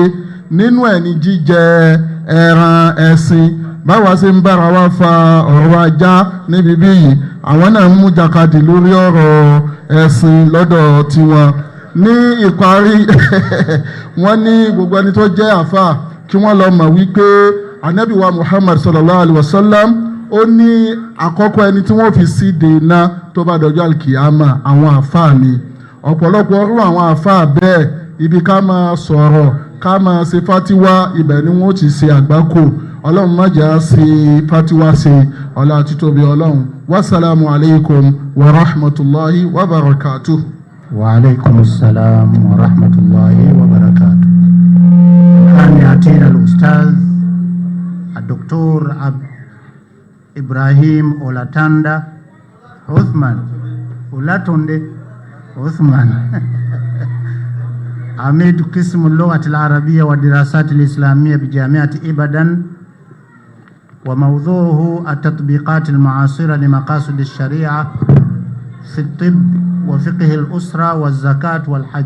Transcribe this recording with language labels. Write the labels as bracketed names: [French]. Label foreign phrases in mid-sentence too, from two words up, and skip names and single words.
[Yoruba] Nínú ẹ̀ ní jíjẹ ẹran ẹṣin. Báwa ṣe ń bára wa fa ọ̀rọ̀ ajá níbi bí yìí, àwọn náà ń mú jàkadì lórí ọ̀rọ̀ ẹṣin lọ́dọ̀ tiwọn. Ní ìparí wọ́n ní gbogbo ẹni tó jẹ́ àfà kí wọ́n lọ mọ̀ wípé Ànábì wa Muhammad [Arabic] صلى الله عليه وسلم [Yoruba] ó ní àkọ́kọ́ ẹni tí wọ́n fi sí dènà tó bá dọjọ́ alkiyama àwọn àfà ni. Ọ̀pọ̀lọpọ̀ ọ̀rọ̀ àwọn àfà bẹ́ẹ̀ ibi ká máa sọ̀rọ̀ ká máa ṣe fatiwa ibẹ̀ ni wọ́n ti ṣe àgbákò. Ọlọ́run má jẹ́ á ṣe fatiwa ṣe ọlá títóbi Ọlọ́run. [Arabic] السلام عليكم ورحمة الله وبركاته. وعليكم السلام ورحمة الله وبركاته. كان يأتينا الأستاذ الدكتور إبراهيم أولاتاندا عثمان أولاتوندي عثمان عميد قسم اللغة العربية والدراسات الإسلامية بجامعة إبادان، وموضوعه التطبيقات المعاصرة لمقاصد الشريعة في الطب وفقه الأسرة والزكاة والحج.